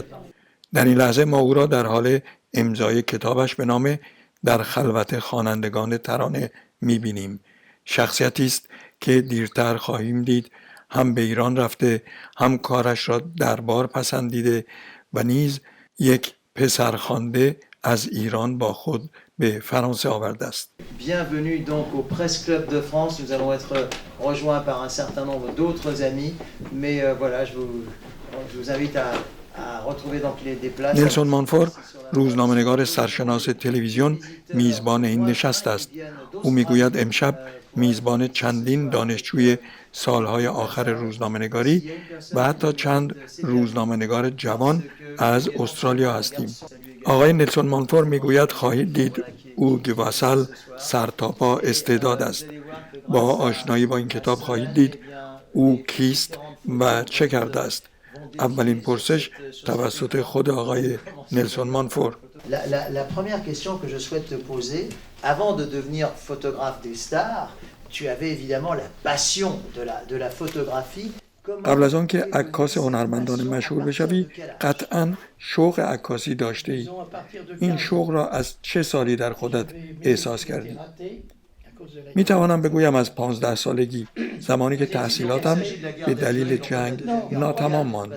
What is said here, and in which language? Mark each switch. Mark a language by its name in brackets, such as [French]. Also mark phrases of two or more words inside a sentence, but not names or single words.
[Persian] در این لحظه ما او را در حال امضای کتابش به نام در خلوت خوانندگان ترانه می‌بینیم. شخصیتی است که دیرتر خواهیم دید هم به ایران رفته، هم کارش را دربار پسندیده و نیز یک پسرخوانده از ایران با خود به فرانسه آورده است. [French] Bienvenue donc au Presse Club de France. Nous allons être rejoints par un certain nombre d'autres amis, mais voilà, je vous invite à retrouver donc des places. [Persian] نلسون مانفور، روزنامه‌نگار سرشناس تلویزیون، میزبان این نشست است. او میگوید امشب میزبان چندین دانشجوی سالهای آخر روزنامه‌نگاری و حتی چند روزنامه‌نگار جوان از استرالیا هستیم. آقای نلسون مانفور میگوید خواهید دید اوگ واسال سرتاپا استعداد است. با آشنایی با این کتاب خواهید دید او کیست و چه کرده است. اولین پرسش توسط خود آقای نلسون مانفور. [French] La première question que je souhaite te poser, avant de devenir photographe des stars, tu avais évidemment la passion de la photographie. [Persian] قبل از آن که عکاس هنرمندان مشهور بشوی قطعاً شوق عکاسی داشته ای. این شوق را از چه سالی در خودت احساس کردی؟ می توانم بگویم از 15 سالگی، زمانی که تحصیلاتم به دلیل جنگ ناتمام ماند.